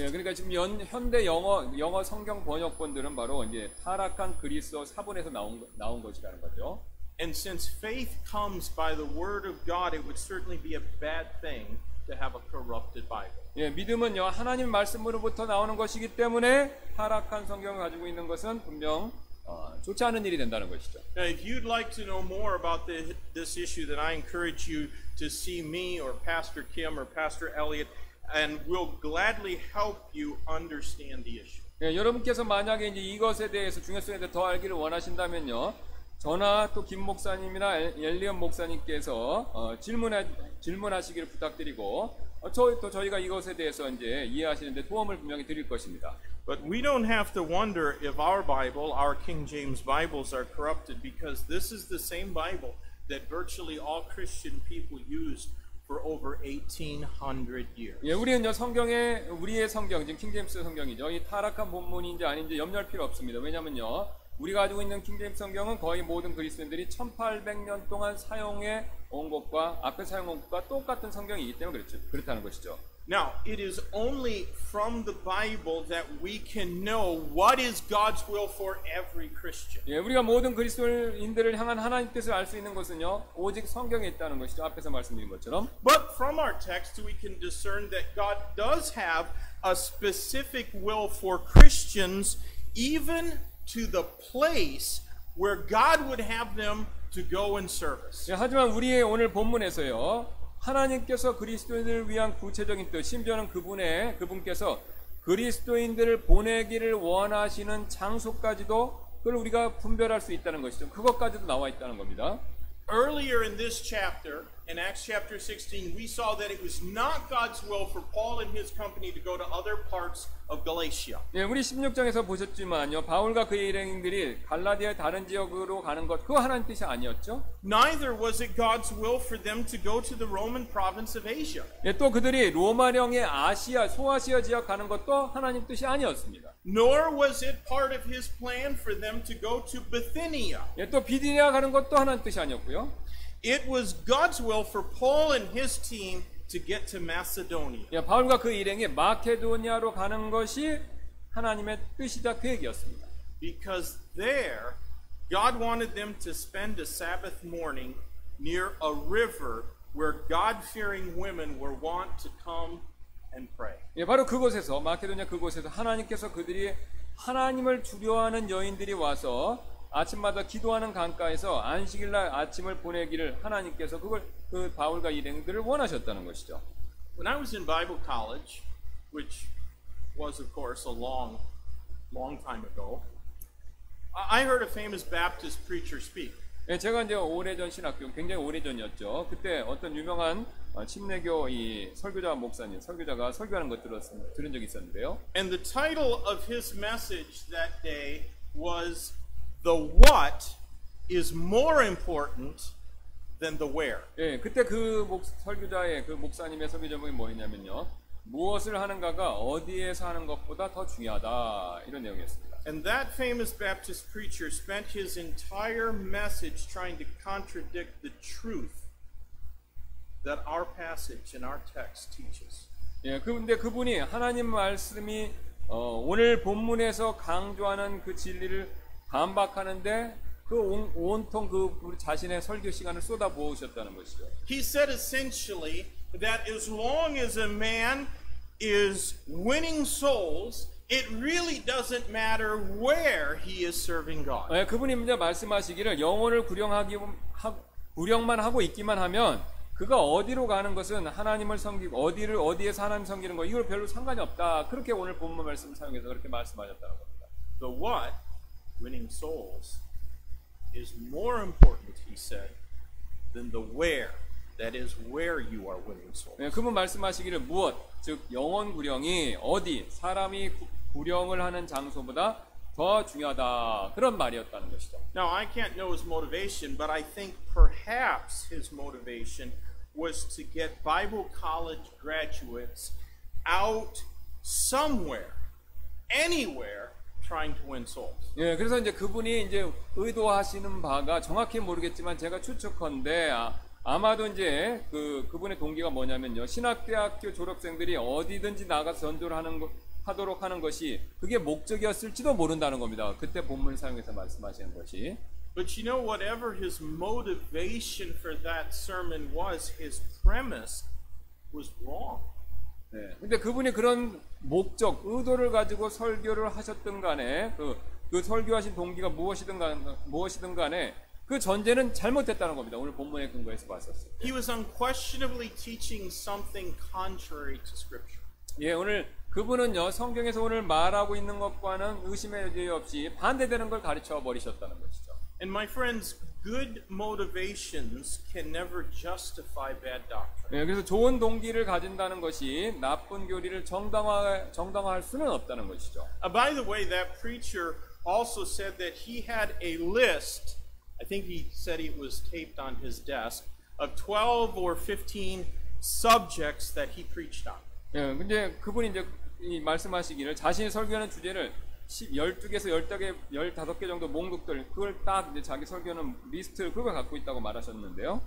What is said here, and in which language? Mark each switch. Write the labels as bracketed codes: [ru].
[ko] 예, 그러니까 지금 현대 영어 성경 번역본들은 바로 이제 타락한 그리스어 사본에서 나온 것이라는 거죠. [en] And since faith comes by the word of God, it would certainly be a bad thing to have a corrupted Bible. [ko] 예, 믿음은요, 하나님 말씀으로부터 나오는 것이기 때문에 타락한 성경을 가지고 있는 것은 분명 좋지 않은 일이 된다는 것이죠. [en] Now, if you'd like to know more about this issue, then I encourage you to see me or Pastor Kim or Pastor Elliot, and we'll gladly help you understand the issue. [ko] 예, 여러분께서 만약에 이제 이것에 대해서 중요성에 대해 더 알기를 원하신다면요, 저나 또 김 목사님이나 엘리언 목사님께서 질문하시기를 부탁드리고, 저희가 이것에 대해서 이제 이해하시는데 도움을 분명히 드릴 것입니다. [en] But we don't have to wonder if our Bible, our King James Bibles, are corrupted because this is the same Bible that virtually all Christian people used for over 1800 years. [ko] 예, 우리는요, 우리의 성경, 지금 킹제임스 성경이죠. 이 타락한 본문인지 아닌지 염려할 필요 없습니다. 왜냐면요, 우리가 가지고 있는 킹제임스 성경은 거의 모든 그리스도인들이 1800년 동안 사용해 온 것과 앞에 사용한 것과 똑같은 성경이기 때문에 그렇다는 것이죠. [en] Now, it is only from the Bible that we can know what is God's will for every Christian. [ko] 예, 우리가 모든 그리스도인들을 향한 하나님 뜻을 알 수 있는 것은요, 오직 성경에 있다는 것이죠. 앞에서 말씀드린 것처럼. [en] But from our text, we can discern that God does have a specific will for Christians, even to the place where God would have them to go in service. [ko] 예, 하지만 우리의 오늘 본문에서요, 하나님께서 그리스도인들을 위한 구체적인 뜻, 심지어는 그분께서 그리스도인들을 보내기를 원하시는 장소까지도 그걸 우리가 분별할 수 있다는 것이죠. 그것까지도 나와 있다는 겁니다. [en] Earlier in this chapter, in Acts chapter 16, we saw that it was not God's will for Paul and his company to go to other parts of Galatia. [ko] 예, 우리 16장에서 보셨지만요, 바울과 그의 일행들이 갈라디아의 다른 지역으로 가는 것, 그거 하나님 뜻이 아니었죠. [en] Neither was it God's will for them to go to the Roman province of Asia. [ko] 예, 또 그들이 로마령의 소아시아 지역 가는 것도 하나님 뜻이 아니었습니다. [en] Nor was it part of his plan for them to go to Bithynia. [ko] 예, 또 비디니아 가는 것도 하나님 뜻이 아니었고요. [en] It was God's will for Paul and his team to get to Macedonia. [ko] 예, 바울과 그 일행이 마케도니아로 가는 것이 하나님의 뜻이자 계획이었습니다. [en] Because there, God wanted them to spend a Sabbath morning near a river where God-fearing women were wont to come and pray. [ko] 예, 바로 그곳에서 마케도니아 그곳에서 하나님께서 그들이 하나님을 두려워하는 여인들이 와서 아침마다 기도하는 강가에서 안식일날 아침을 보내기를 하나님께서 그 바울과 일행들을 원하셨다는 것이죠. [en] When I was in Bible college, which was of course a long time ago, I heard a famous Baptist preacher speak. [ko] 예, 제가 이제 오래전 신학교, 굉장히 오래전이었죠. 그때 어떤 유명한 침례교 이 설교자가 설교하는 것 들은 적이 있었는데요. [en] And the title of his message that day was "The what is more important than the where. [ko] 예, 그때 그 설교자의 그 목사님의 설교 제목이 뭐였냐면요. 무엇을 하는가가 어디에서 하는 것보다 더 중요하다. 이런 내용이었습니다. [en] And that famous Baptist preacher spent his entire message trying to contradict the truth that our passage and our text teaches. [ko] 예, 근데 그분이 하나님 말씀이 오늘 본문에서 강조하는 그 진리를 반박하는데 그 온통 그 우리 자신의 설교 시간을 쏟아 부으셨다는 것이죠. [en] He said essentially that as long as a man is winning souls, it really doesn't matter where he is serving God. [ko] 예, 그분이 이제 말씀하시기를 영혼을 구령만 하고 있기만 하면 그가 어디로 가는 것은 하나님을 섬기고 어디에서 하나님 섬기는 거 이걸 별로 상관이 없다. 그렇게 오늘 본문 말씀 사용해서 그렇게 말씀하셨다는 겁니다. [en] The what, winning souls, is more important, he said, than the where. That is where you are winning souls. [ko] 예, 그분 말씀하시기를 무엇, 즉 영혼 구령이 어디 사람이 구령을 하는 장소보다 더 중요하다. 그런 말이었다는 것이죠. [en] Now, I can't know his motivation, but I think perhaps his motivation was to get Bible college graduates out somewhere, anywhere, trying to win souls. [ko] 예, 그래서 이제 그분이 이제 의도하시는 바가 정확히 모르겠지만 제가 추측컨대 아마도 이제 그분의 동기가 뭐냐면요. 신학대학교 졸업생들이 어디든지 나가서 전도를 하도록 하는 것이 그게 목적이었을지도 모른다는 겁니다. 그때 본문을 사용해서 말씀하시는 것이. [en] But you know, whatever his motivation for that sermon was, his premise was wrong. [ko] 네. 근데 그분이 그런 목적, 의도를 가지고 설교를 하셨든 간에 그 설교하신 동기가 무엇이든 간에 그 전제는 잘못됐다는 겁니다. 오늘 본문의 근거에서 봤었어요. [en] He was unquestionably teaching something contrary to Scripture. [ko] 예, 오늘 그분은요 성경에서 오늘 말하고 있는 것과는 의심의 여지 없이 반대되는 걸 가르쳐 버리셨다는 것이죠. [en] And my friends, good motivations can never justify bad doctrine. [ko] 예, 그래서 좋은 동기를 가진다는 것이 나쁜 교리를 정당화할 수는 없다는 것이죠. [en] By the way, that preacher also said that he had a list. I think he said it was taped on his desk of 12 or 15 subjects that he preached on. [ko] 예, 근데 그분이 이제 이 말씀하시기를 자신이 설교하는 주제를 12개에서 15개 정도 목록들 그걸 딱 이제 자기 설교하는 리스트를 그걸 갖고 있다고 말하셨는데요.